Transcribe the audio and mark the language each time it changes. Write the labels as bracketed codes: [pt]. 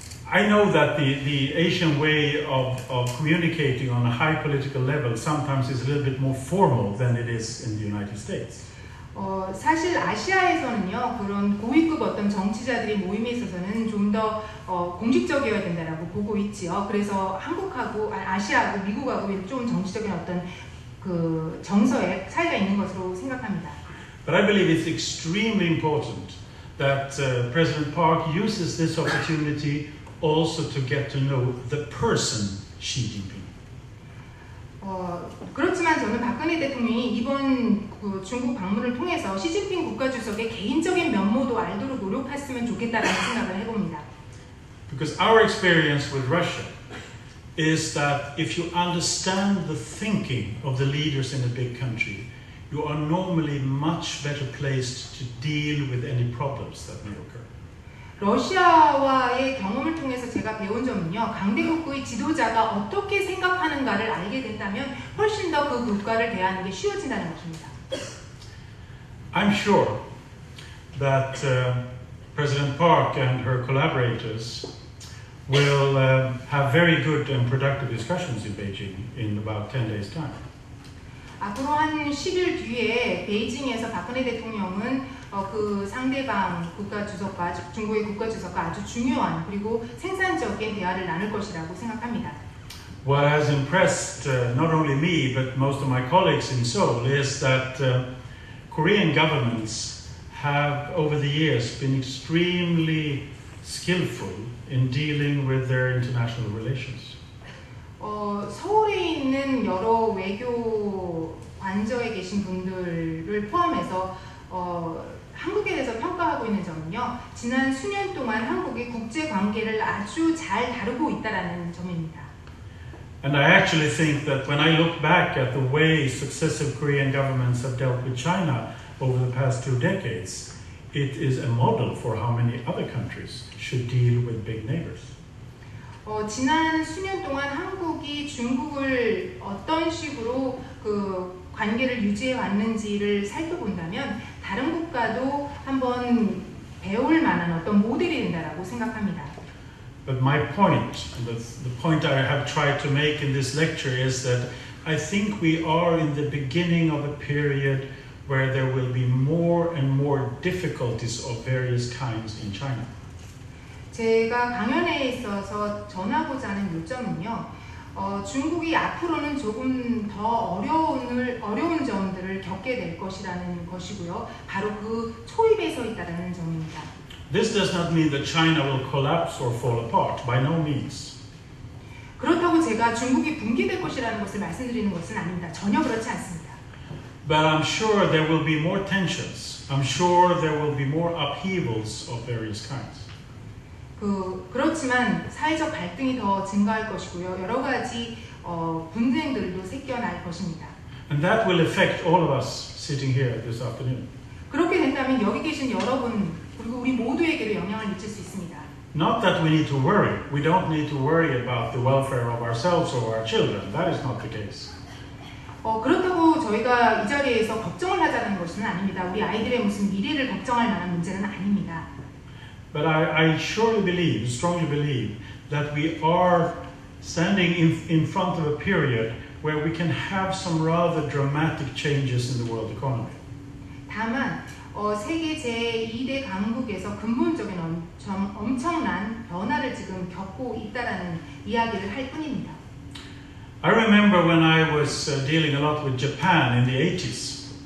[en] I know that the Asian way of communicating on a high political level sometimes is a little bit more formal than it is in the United States. [ko] 사실 아시아에서는요 그런 고위급 어떤 정치자들이 모임에 있어서는 좀 더 공식적이어야 된다라고 보고 있지요. 그래서 한국하고 아시아하고 미국하고 좀 정치적인 어떤 그 정서에 차이가 있는 것으로 생각합니다. [en] But I believe it's extremely important that President Park uses this opportunity also to get to know the person Xi Jinping. [ko] 그렇지만 저는 박근혜 대통령이 이번 그 중국 방문을 통해서 시진핑 국가주석의 개인적인 면모도 알도록 노력했으면 좋겠다라는 생각을 해봅니다. [en] Because our experience with Russia is that if you understand the thinking of the leaders in a big country, you are normally much better placed to deal with any problems that may occur. [ko] 러시아와의 경험을 통해서 제가 배운 점은요. 강대국의 지도자가 어떻게 생각하는가를 알게 된다면 훨씬 더 그 국가를 대하는 게 쉬워진다는 것입니다. [en] I'm sure that President Park and her collaborators will have very good and productive discussions in Beijing in about 10 days' time. [ko] 앞으로 한 10일 뒤에 베이징에서 박근혜 대통령은 그 상대방 국가주석과 중국의 국가주석과 아주 중요한 그리고 생산적인 대화를 나눌 것이라고 생각합니다. [en] What has impressed not only me but most of my colleagues in Seoul is that Korean governments have over the years been extremely skillful in dealing with their international relations. [ko] 서울에 있는 여러 외교 관저에 계신 분들을 포함해서 한국에 대해서 평가하고 있는 점은요. 지난 수년 동안 한국이 국제 관계를 아주 잘 다루고 있다라는 점입니다. [en] And I actually think that when I look back at the way successive Korean governments have dealt with China over the past 2 decades, it is a model for how many other countries should deal with big neighbors. [ko] 지난 수년 동안 한국이 중국을 어떤 식으로 그 관계를 유지해 왔는지를 살펴본다면 다른 국가도 한번 배울 만한 어떤 모델이 된다라고 생각합니다. [en] But my point, the point I have tried to make in this lecture is that I think we are in the beginning of a period where there will be more and more difficulties of various kinds in China. [ko] 제가 강연에 있어서 전하고자 하는 요점은요. 중국이 앞으로는 조금 더 어려운 점들을 겪게 될 것이라는 것이고요. 바로 그 초입에 서 있다는 점입니다. [en] This does not mean that China will collapse or fall apart, by no means. [ko] 그렇다고 제가 중국이 붕괴될 것이라는 것을 말씀드리는 것은 아닙니다. 전혀 그렇지 않습니다. [en] But I'm sure there will be more tensions. I'm sure there will be more upheavals of various kinds. [ko] 그렇지만 사회적 갈등이 더 증가할 것이고요. 여러 가지 분쟁들도 생겨날 것입니다. [en] And that will affect all of us sitting here this afternoon. [ko] 그렇게 된다면 여기 계신 여러분 그리고 우리 모두에게도 영향을 미칠 수 있습니다. [en] Not that we need to worry. We don't need to worry about the welfare of ourselves or our children. That is not the case. [ko] 그렇다고 저희가 이 자리에서 걱정을 하자는 것은 아닙니다. 우리 아이들의 무슨 미래를 걱정할 만한 문제는 아닙니다. [en] But I surely believe, strongly believe, that we are standing in front of a period where we can have some rather dramatic changes in the world economy. [ko] 다만 세계 제2대 강국에서 근본적인 엄청난 변화를 지금 겪고 있다라는 이야기를 할 뿐입니다. [en] I remember when I was dealing a lot with Japan in the 80s.